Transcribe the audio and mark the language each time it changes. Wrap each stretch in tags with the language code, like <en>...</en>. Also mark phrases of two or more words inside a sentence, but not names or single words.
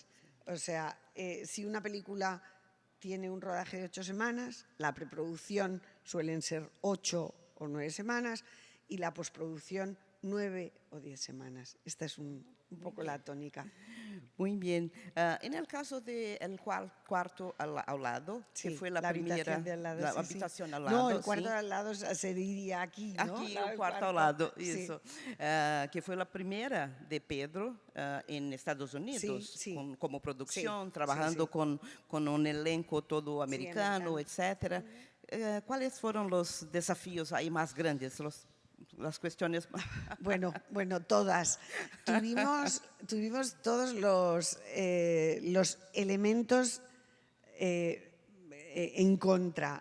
<es>O sea, si una película tiene un rodaje de 8 semanas, la preproducción suelen ser 8 o 9 semanas y la postproducción 9 o 10 semanas. Esta es un poco la tónica. Muy bien. En el caso del cuarto al lado, Sí, que fue la habitación primera, de al lado, la sí, sí. habitación al No, lado, el cuarto sí. de al lado se diría aquí, ¿no?</es> <pt>Aqui,</pt> <es>La-</es> <pt>o</pt> <es>el</es> <pt>quarto ao</pt> <es>cuarto,</es> <pt>lado,</pt> <es>sí.</es> <pt>isso. Que foi a primeira de Pedro em Estados</pt> <es>Sí,</es> <pt>Unidos,</pt> <es>sí,</es> <pt>como</pt> <es>sí,</es> <pt>produção,</pt> <es>sí,</es> <pt>trabalhando</pt> <es>sí.</es> <pt>com um elenco todo</pt> <es>Sí,</es> <pt>americano,</pt> <es>americano.</es> <pt>etc.</pt> <es>¿Cuáles fueron los desafíos ahí más grandes, las cuestiones? Bueno, todas. Tuvimos todos los elementos en contra.</es>